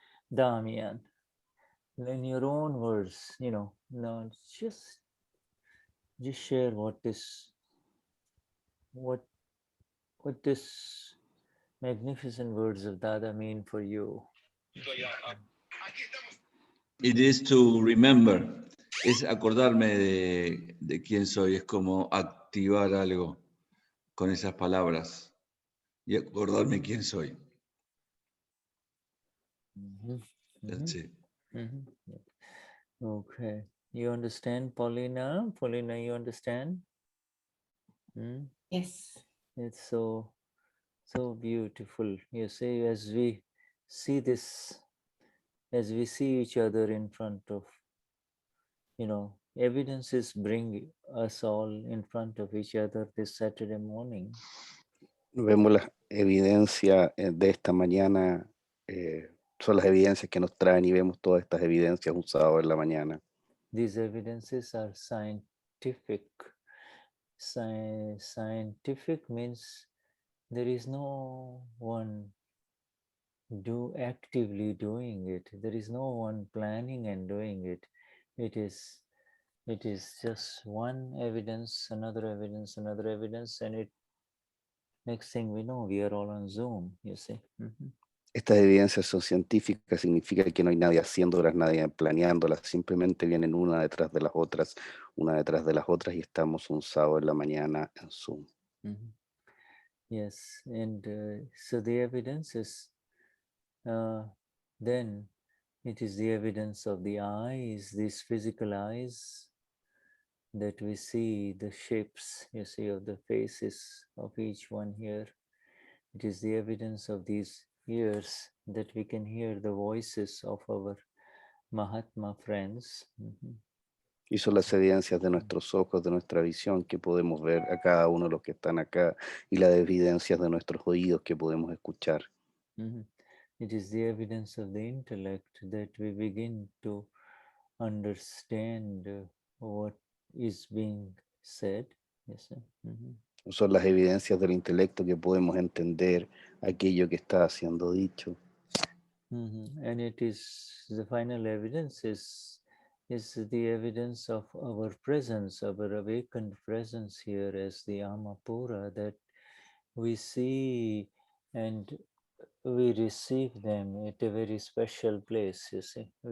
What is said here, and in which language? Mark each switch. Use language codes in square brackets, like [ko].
[en] Damian, in your own words, now just share what this what this magnificent words of Dada mean for you? It is to remember. [es] Es acordarme de quién soy. Es como activar algo con esas palabras y acordarme quién soy. [en] That's it. Okay. You understand, Paulina? Paulina, you understand? Yes. It's so beautiful. You see, as we see this, as we see each other in front of, evidences bring us all in front of each other this Saturday morning. [es] Vemos las evidencias de esta mañana, son las evidencias que nos traen y vemos todas estas evidencias un sábado en la mañana. [en] These evidences are scientific. Scientific means there is no one actively doing it. There is no one planning and doing it. It is just one evidence, another evidence, another evidence, and it next thing we know, we are all on Zoom, you see. [es] Estas evidencias son científicas, significa que no hay nadie haciéndolas, nadie planeándolas, simplemente vienen una detrás de las otras y estamos un sábado en la mañana en Zoom. [en] Yes, and so the evidence is then it is the evidence of the eyes, these physical eyes, that we see the shapes, you see, of the faces of each one here. It is the evidence of these ears that we can hear the voices of our Mahatma friends. [es] Y son las evidencias de nuestros ojos, de nuestra visión, que podemos ver a cada uno de los que están acá, y las evidencias de nuestros oídos que podemos escuchar. [en] It is the evidence of the intellect that we begin to understand what is being said. Yes, [es] Son las evidencias del intelecto que podemos entender aquello que está siendo dicho. [en] And it is the final evidence is the evidence of our presence, our awakened presence here as the Amapura, that we see and we receive them at a very special place, you see.